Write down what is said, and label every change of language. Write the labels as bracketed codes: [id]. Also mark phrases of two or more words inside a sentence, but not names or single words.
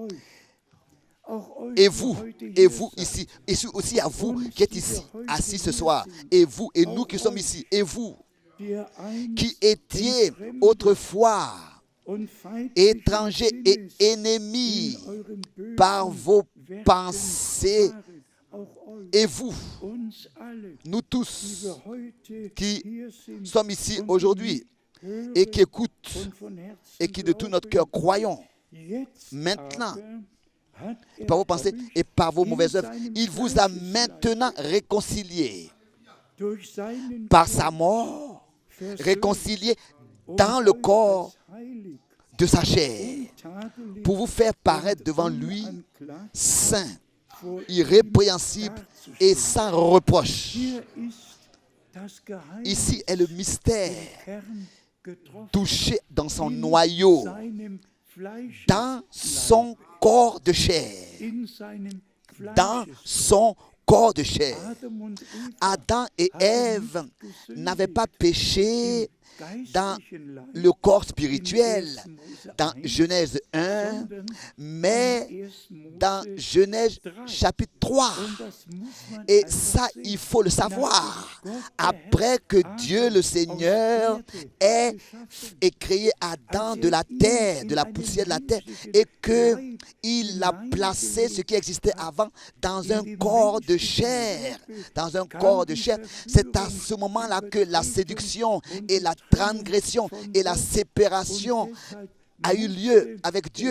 [fr] Et vous ici, et aussi à vous qui êtes ici, assis ce soir, et vous et nous qui sommes ici, et vous qui étiez autrefois étrangers et ennemis par vos pensées et vous, [de] uns alle, [fr] nous [de] die [fr] tous [de] wir heute [fr] qui [de] hier sind [fr] sommes ici [de] und [fr] aujourd'hui [de] hören [fr] et qui écoutent [de] und von Herzen [fr] et qui de tout notre [de] glauben, [fr] cœur croyons. [de] jetzt [fr] Maintenant, [de] aber hat er [fr] par vos pensées [de] euch [fr] et par vos [de] in [fr] mauvaises œuvres, [de] seinem [fr] il vous a [de] Fleischesleib [fr] maintenant réconcilié [de] durch seinen [fr] par [de] Tod [fr] sa mort, [de] versöhnt [fr] réconcilié [de] und [fr] dans le [de] euch [fr] corps [de] als heilig [fr] de sa chair, [de] und tadelig [fr] pour vous faire paraître [de] und [fr] devant lui [de] unanklagbar [fr] saint, [de] vor ihm [fr] irrépréhensible et [de] darzustellen. [fr] sans reproche. [de] Hier ist das Geheimnis [fr] Ici est le mystère [de] im Kern getroffen, [fr] touché dans son [de] in [fr] noyau, [de] seinem [fr] dans [de] Fleischesleib, [fr] son corps de chair, [de] in seinem [fr] dans [de] Fleischesleib. [fr] son corps de chair. [de] Adam und Eva [fr] Adam et Ève n'avaient pas péché dans [de] geistlichen Leib [fr] le corps [de] in [fr] spirituel, [de] 1. Mose [fr] dans [de] 1, [fr] Genèse 1, [de] sondern [fr] mais [de] in 1. Mose [fr] dans Genèse 3. chapitre 3. [de] Und das muss man [fr] Et [de] einfach [fr] ça, [de] sehen. [fr] il faut le savoir. [de] Nachdem Gott, der [fr] Après [de] Herr, [fr] que Dieu, le Adam Seigneur, [de] aus Erde [fr] ait [de] geschaffen, [fr] et créé Adam de la terre, de la poussière de la terre, et qu'il a placé ce qui existait avant dans un corps de chair, dans un corps de chair. C'est à ce moment-là que la séduction et la transgression et la séparation a eu lieu avec Dieu.